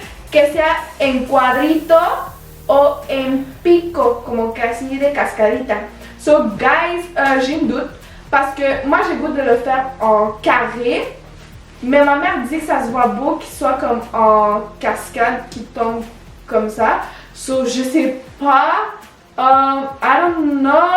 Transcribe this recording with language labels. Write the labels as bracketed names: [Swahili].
[Spanish] Que sea en cuadrito o en pico, como que así de cascadita. [French] So guys, j'ai une doute parce que moi j'ai goût de le faire en carré, mais ma mère dit que ça se voit beau qu'il soit comme en cascade qui tombe comme ça. So je sais pas, [English] I don't know.